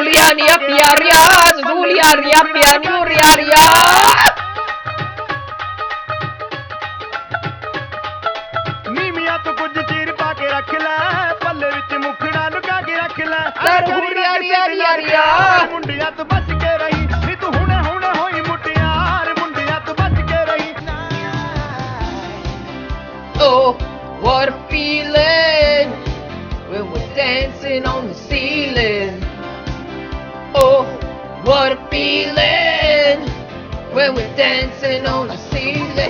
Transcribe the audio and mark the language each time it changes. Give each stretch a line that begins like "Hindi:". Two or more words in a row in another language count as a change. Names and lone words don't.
Punjabi: nia piaria, zuliaria pianuriaria. ਨੀਮਿਆ ਤੋ ਕੁਛ ਚੀਰ ਪਾਕੇ ਰੱਖ ਲੈ, ਪੱਲੇ ਵਿੱਚ ਮੁਖੜਾ ਲੁਕਾ ਕੇ ਰੱਖ ਲੈ। Tarhuriaria. ਮੁੰਡਿਆਂ ਤੋਂ ਬਚ ਕੇ ਰਹੀਂ, ਨੀ ਤੂੰ ਹੁਣੇ ਹੁਣੇ ਹੋਈ ਮੁਟਿਆਰ, ਮੁੰਡਿਆਂ ਤੋਂ ਬਚ ਕੇ ਰਹੀਂ।
English: Oh, what a feeling when we're dancing on the ceiling. Oh, what a feeling when we're dancing on the ceiling.